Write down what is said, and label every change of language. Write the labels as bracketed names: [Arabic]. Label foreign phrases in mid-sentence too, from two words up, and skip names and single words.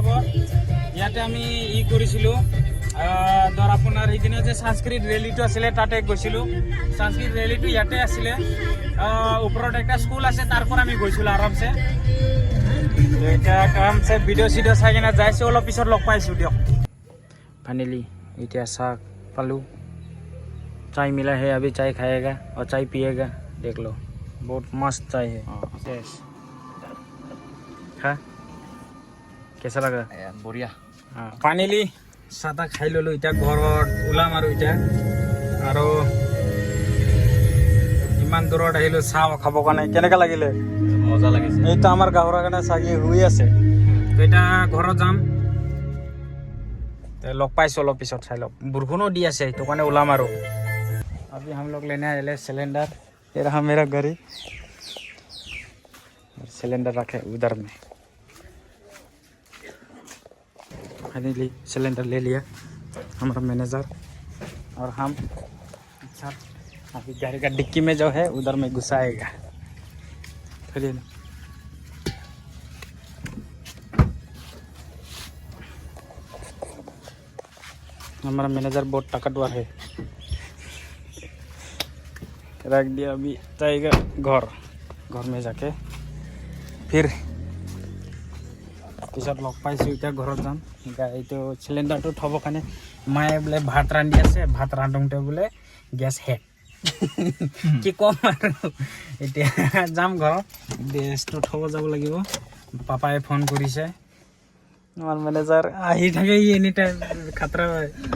[Assamese] ইয়াতে আমি কৰিছিলোঁ, ধৰ আপোনাৰ সেইদিনা যে সংস্কৃত ৰেলীটো আছিলে, তাতে গৈছিলোঁ। সংস্কৃত ৰেলীটো ইয়াতে আছিলে, ওপৰত একটা স্কুল আছে, তাৰ পৰা আমি গৈছিলোঁ আৰামছে। এতিয়া আৰামছে ভিডিঅ' চিডিঅ' চাই কিনে যাইছোঁ, অলপ পিছত লগ পাইছোঁ দিয়ক। ফাইনেলি এতিয়া চাহ পালোঁ। [Hindi] चाय मिला है, अभी चाय खाएगा और चाय पिएगा। देख लो, बहुत मस्त चाय है। हाँ, कैसा लगा? [Assamese] বঢ়িয়া। ফাইনেলি চাহ তাহ খাই ল'লোঁ, এতিয়া ঘৰত ওলাম আৰু এতিয়া। আৰু ইমান দূৰত আহিলোঁ চাহ খাবৰ কাৰণে, কেনেকৈ লাগিলে? মজা লাগিছে। এইটো আমাৰ গাঁৱৰ কাৰণে চাগি শুই আছে। তো এতিয়া ঘৰত যাম, লগ পাইছোঁ অলপ পিছত। চাই লওক, বৰষুণো দি আছে, সেইটো কাৰণে ওলাম আৰু। [Hindi] अभी हम लोग लेने आए सिलेंडर। ये रहा मेरा गाड़ी, सिलेंडर रखे उधर में। फाइनली सिलेंडर ले लिया हमारा मैनेजर और हम। अच्छा, अभी गाड़ी का डिक्की में जो है उधर में घुसाएगा। चलिए ना, हमारा मैनेजर बहुत ताकतवर है। रख दिया, अभी जाएगा घर में जाके फिर [Assamese] পিছত লগ পাইছোঁ। এতিয়া ঘৰত যাম। এইটো চিলিণ্ডাৰটো থ'ব কাৰণে মায়ে বোলে ভাত ৰান্ধি আছে, ভাত ৰান্ধোতে বোলে গেছ শেষ। কি ক'ম আৰু, এতিয়া যাম ঘৰত, গেছটো থ'ব যাব লাগিব। পাপাই ফোন কৰিছে, আমাৰ মেনেজাৰ আহি থাকে, ই [English] any time [Assamese] খাতৰা হয়।